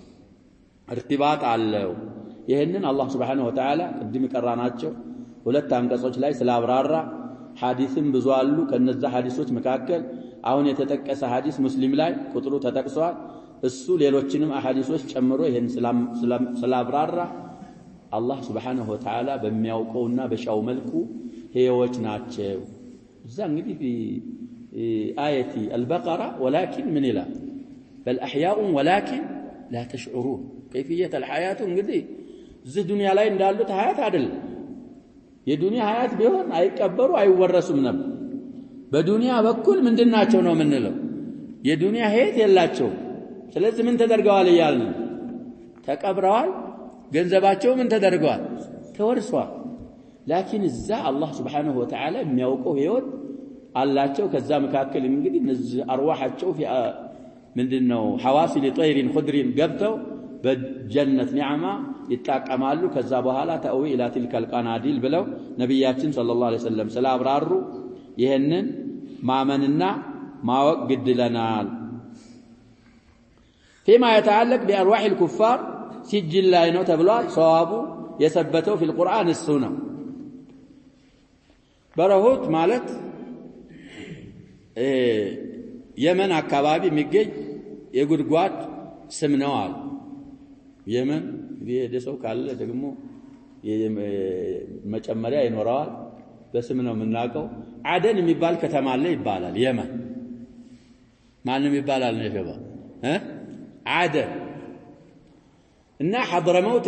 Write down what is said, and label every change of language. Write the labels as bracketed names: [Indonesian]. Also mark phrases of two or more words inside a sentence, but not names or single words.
[Amharic] እርትባጥ አለው ይሄንን አላህ [Arabic] سبحانه وتعالى [Amharic] ቅድም ይቀራናቸው ሁለት አንቀጾች ላይ ስላብራራ ሐዲስም ብዙ አሉ ከነዛ ሐዲሶች መካከል አሁን የተጠቀሰ ሐዲስ ሙስሊም ላይ ቁጥሩ ተጠቅሷል እሱ ሌሎችንም አሐዲሶች ጨምሮ ይሄን ስላብራራ አላህ [Arabic] سبحانه وتعالى [Amharic] በሚያውቀውና በሻው መልኩ ህያዎች ናቸው እዛ እንግዲህ [Arabic] آية البقرة ولكن من إله بل أحياء ولكن لا تشعرون كيفية الحياة [Amharic] እንግዲህ እዚህ ዱንያ ላይ እንዳሉት ሀያት አይደለም የዱንያ ሀያት ቢሆን አይቀበሩ አይወረሱም ነበር በዱንያ በኩል ምንድናቸው ነው ምንለው የዱንያ ህይወት የላቸው ስለዚህ ምን ተደርገዋል ይያልን ተቀብረዋል ገንዘባቸው ምን ተደርገዋል ተወርሷል لكن እዛ አላህ [Arabic] سبحانه وتعالى [Amharic] የሚያውቀው ህይወት አላቸው ከዛ መካከል እንግዲህ እነዚህ አርዋሃቸው في ምንድነው [Arabic] حواصل طير خضر [Amharic] ገብተው በጀነት ኒዓማ ይጣቀማሉ ከዛ በኋላ [Arabic] تأوي إلى تلك القناديل [Amharic] ብለው ነብያችን [Arabic] صلى الله عليه وسلم [Amharic] ስላብራሩ ይሄንን ማመንና ማወቅ ግድለናል [Arabic] فيما يتعلق بأرواح الكفار سجل [Amharic] ላይ ነው ተብሏል ሷዋቡ የሰበተው [Arabic] في القرآن السنة [Amharic] በረሁት ማለት የመን አካባቢ የሚገኝ የጉድጓድ ስም ነው አሉ የመን የደሰው ካለ ደግሞ መጨመሪያ ይኖራል በስም ነው የምናውቀው አደን የሚባል ከተማ አለ ይባላል የመን ማንም ይባላል ነው ይገባ አደን እና ሐድረመውት